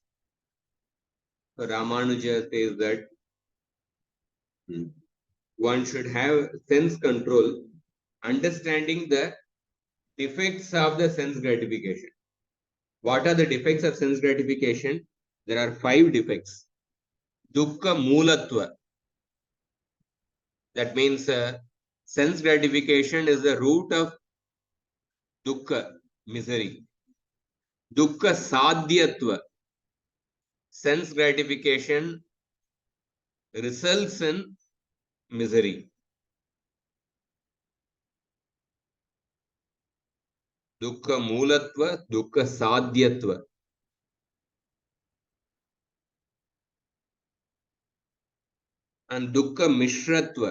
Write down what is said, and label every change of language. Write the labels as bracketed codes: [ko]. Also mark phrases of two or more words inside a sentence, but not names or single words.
[en] So Ramanuja says that one should have sense control, understanding the defects of the sense gratification. What are the defects of sense gratification? There are 5 defects. [sa] Dukkha Moolatva. [en] That means sense gratification is the root of dukkha, misery. [sa] Dukkha Sadhyatva. [en] Sense gratification results in misery. [sa] Dukkha Moolatva, Dukkha Sadhyatva. And Dukkha Mishratva.